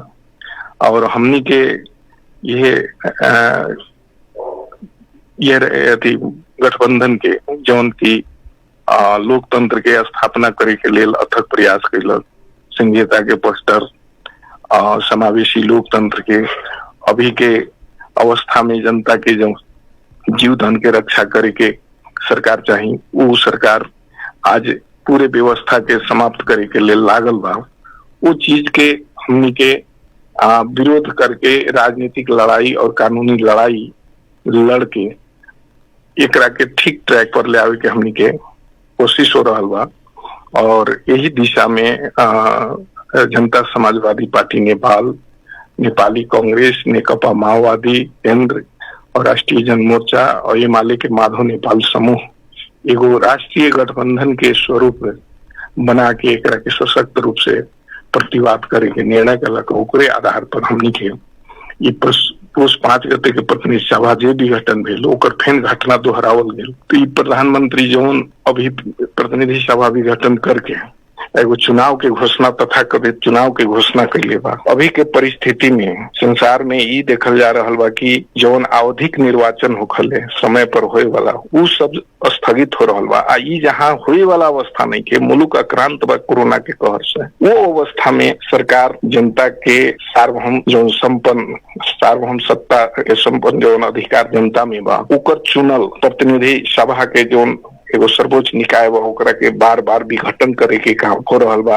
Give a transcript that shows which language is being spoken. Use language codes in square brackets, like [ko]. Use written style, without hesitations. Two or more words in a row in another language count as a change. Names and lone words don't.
[bho] और हमनी के ये गठबंधन के जौन की लोकतंत्र के स्थापना करे के लेल अथक प्रयास कैलक, संघीयता के पक्षधर समावेशी लोकतंत्र के अभी के अवस्था में जनता के जो जीव धन के रक्षा करे के सरकार चाहिए, वो सरकार आज पूरे व्यवस्था के समाप्त करे के लिए लागल बा। वो चीज के हमनी के विरोध करके राजनीतिक लड़ाई और कानूनी लड़ाई लड़ के एकरा के ठीक ट्रैक पर ले आवे के हमनी के कोशिश हो रहल बा। और यही दिशा में जनता समाजवादी पार्टी नेपाल, नेपाली कांग्रेस, नेकपा माओवादी केंद्र और राष्ट्रीय जन मोर्चा और एमाले के माधव नेपाल समूह एगो राष्ट्रीय गठबंधन के स्वरूप बना के एकरा के सशक्त रूप से प्रतिवाद करे के निर्णय कलक। ओकरे आधार पर हमनी के ये पुष 5 गते के प्रतिनिधि सभा जे विघटन भेल ओकर फेन घटना दोहरावल गेल। तो ई प्रधानमंत्री जौन अभी प्रतिनिधि सभा विघटन करके एगो चुनाव के घोषणा तथाकथित चुनाव के घोषणा कैले बा। अभी के परिस्थिति में संसार में ई देखल जा रहल बा कि जौन आवधिक निर्वाचन होखले समय पर होए वाला उ सब स्थगित हो रहल बा। आ ई जहाँ होए वाला अवस्था नहीं के मुल्क आक्रांत बा कोरोना के कहर से, वो अवस्था में सरकार जनता के सार्वभौम जौन सार्वभौम सत्ता के संपन्न जौन अधिकार जनता में बा ओकर चुनल प्रतिनिधि सभा के जौन एगो सर्वोच्च निकाय बा ओकरा के बार बार विघटन करे के काम हो रहल बा।